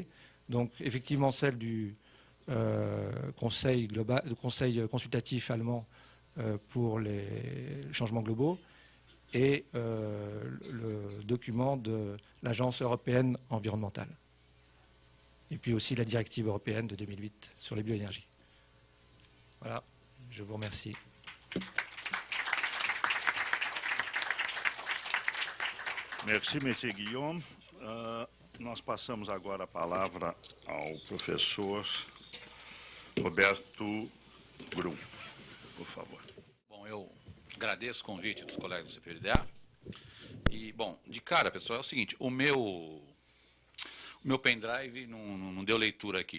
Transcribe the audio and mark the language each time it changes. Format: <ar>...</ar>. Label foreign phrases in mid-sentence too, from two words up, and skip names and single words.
<fr>Donc effectivement, celle du conseil consultatif allemand pour les changements globaux et le document de l'Agence européenne environnementale. Et puis aussi la directive européenne de 2008 sur les bioénergies. Voilà, je vous remercie. Merci, M. Guillaume.</fr> <pt>Nós passamos agora a palavra ao professor Roberto Grum, por favor. Bom, eu agradeço o convite dos colegas do CPDA. E, bom, de cara, pessoal, é o seguinte, o meu pendrive não deu leitura aqui.</pt>